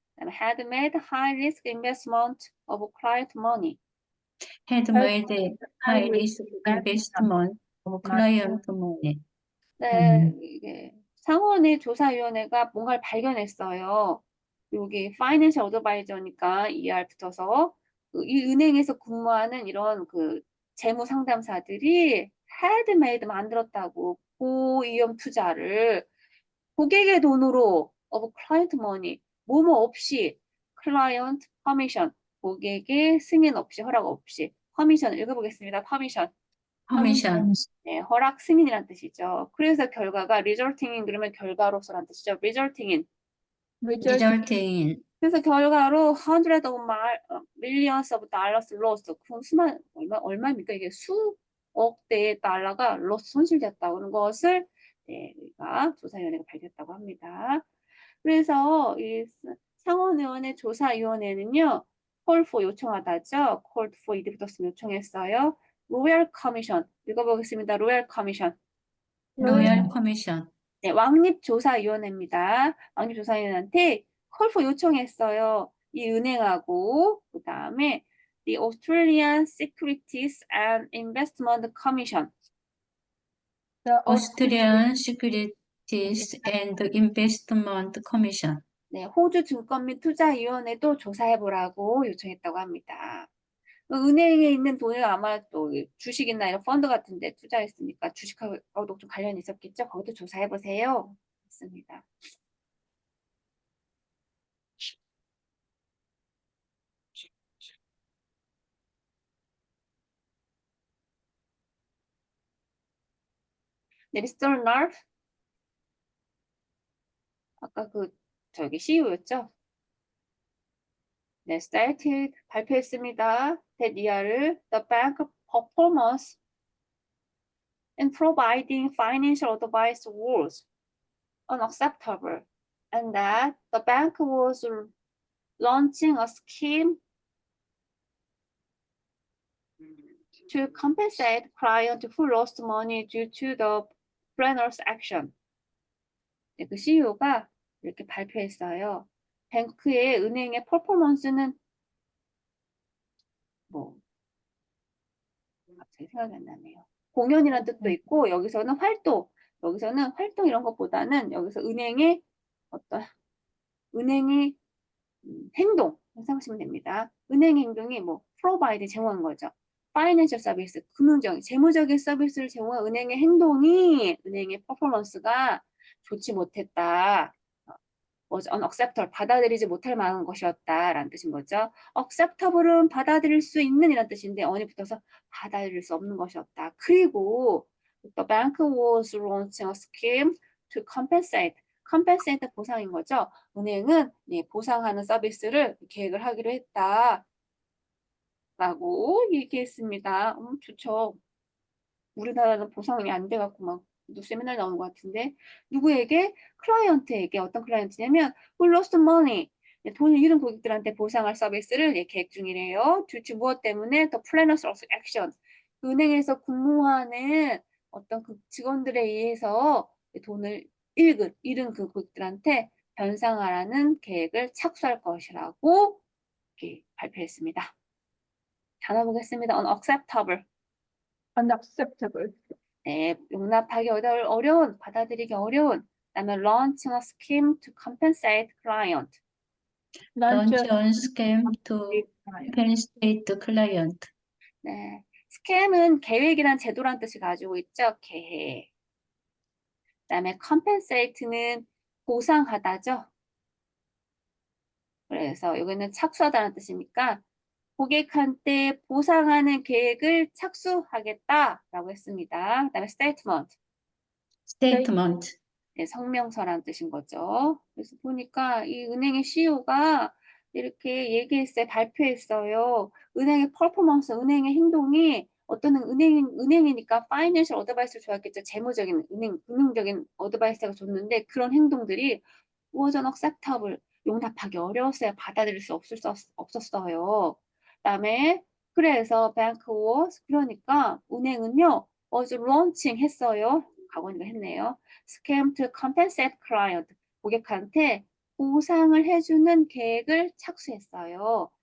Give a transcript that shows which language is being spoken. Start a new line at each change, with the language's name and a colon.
English: had made high risk investment of client money. had made high risk investment of client money.
Korean: 네, 이게 상원의 조사위원회가 뭔가를 발견했어요. 여기 financial advisor니까 ER 붙어서 이 은행에서 근무하는 이런 그 재무 상담사들이
English: had made
Korean: 만들었다고 고위험 투자를 고객의 돈으로
English: of client money
Korean: 뭐뭐 없이
English: client permission
Korean: 고객의 승인 없이 허락 없이 permission 읽어보겠습니다.
English: permission Commission
Korean: 네, 허락 승인이란 뜻이죠. 그래서 결과가
English: resulting in
Korean: 그러면 결과로서란 뜻이죠.
English: resulting in resulting in
Korean: 그래서 결과로
English: hundred of millions of dollars lost
Korean: 그 수만 얼마입니까? 이게 수억 대의 달러가 lost 손실됐다고 하는 것을 네, 우리가 조사위원회가 밝혔다고 합니다. 그래서 이 상원의원의 조사위원회는요,
English: call for
Korean: 요청하다죠.
English: called for
Korean: 이리 붙었으면 요청했어요. 로열 커미션 읽어보겠습니다.
English: 로열 커미션. Royal Commission
Korean: 네, 왕립조사위원회입니다. 왕립조사위원회한테
English: call for
Korean: 요청했어요. 이 은행하고 그 다음에
English: the Australian Securities and Investment Commission. Australian Securities and Investment Commission
Korean: 네, 호주 증권 및 투자위원회도 조사해보라고 요청했다고 합니다. 은행에 있는 돈을 아마 또 주식이나 이런 펀드 같은 데 투자했으니까 주식하고도 좀 관련이 있었겠죠? 거기도 조사해보세요. 했습니다. 네, 미스터 나르프 아까 저기 CEO였죠? 네, stated 발표했습니다.
English: that year the bank performance in providing financial advice was unacceptable and that the bank was launching a scheme to compensate clients who lost money due to the planner's action.
Korean: 네, 그 CEO가 이렇게 발표했어요. 뱅크의 은행의 퍼포먼스는 뭐 갑자기 생각이 안 나네요. 공연이라는 뜻도 있고 여기서는 활동 이런 것보다는 여기서 은행의 어떤 은행의 행동 생각하시면 됩니다. 은행 행동이 뭐 provide 제공한 거죠. 파이낸셜 서비스 금융적인 재무적인 서비스를 제공한 은행의 행동이 은행의 퍼포먼스가 좋지 못했다.
English: was unacceptable
Korean: 받아들이지 못할 만한 것이었다라는 뜻인 거죠. acceptable은 받아들일 수 있는 이란 뜻인데 on이 붙어서 받아들일 수 없는 것이었다.
English: 그리고 the bank was launching a scheme to compensate.
Korean: compensate 보상인 거죠. 은행은 보상하는 서비스를 계획을 하기로 했다. 라고 얘기했습니다. 좋죠. 우리나라는 보상이 안 돼갖고 막 뉴스에 맨날 나오는 것 같은데 누구에게? 클라이언트에게. 어떤 클라이언트냐면
English: who lost money.
Korean: 돈을 잃은 고객들한테 보상할 서비스를 계획 중이래요.
English: due to
Korean: 무엇 때문에?
English: the planners of action.
Korean: 그 은행에서 근무하는 어떤 그 직원들에 의해서 돈을 잃은 그 고객들한테 변상하라는 계획을 착수할 것이라고 이렇게 발표했습니다. 단어 보겠습니다. unacceptable.
English: unacceptable.
Korean: 네, 용납하기 어려운, 받아들이기 어려운.
English: 그다음에 launching a scheme to compensate client. Launch on scam to compensate the client.
Korean: 네, 스캠은 계획이란 제도란 뜻을 가지고 있죠. 계획. 그다음에 compensate는 보상하다죠. 그래서 여기는 착수하다는 뜻이니까 고객한테 보상하는 계획을 착수하겠다라고 했습니다. 그다음에 statement.
English: Statement.
Korean: 네, 성명서라는 뜻인 거죠. 그래서 보니까 이 은행의 CEO가 이렇게 얘기했어요. 발표했어요. 은행의 퍼포먼스, 은행의 행동이 어떤 은행이니까 파이낸셜 어드바이스를 줘야겠죠. 재무적인 금융적인 어드바이스가 줬는데 그런 행동들이
English: was unacceptable.
Korean: 용납하기 어려웠어요. 받아들일 수 없었어요. 그다음에 그래서
English: bank was
Korean: 그러니까 은행은요
English: was launching
Korean: 했어요. 과거니까 했네요.
English: scam to compensate client.
Korean: 고객한테 보상을 해주는 계획을 착수했어요.